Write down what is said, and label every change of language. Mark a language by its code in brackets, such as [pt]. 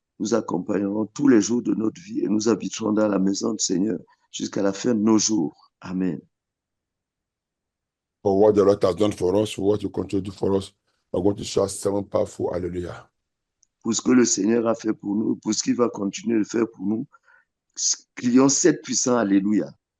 [fr] nous accompagnerons tous les jours de notre vie et nous habiterons dans la maison du Seigneur jusqu'à la fin de nos jours. Amen. [en] For what the Lord has done for us, for what you continue to do for us, we're going to shout 7 powerful hallelujah. [fr] Pour ce que le Seigneur a fait pour nous, pour ce qu'il va continuer de faire pour nous, crions 7 puissants alléluia.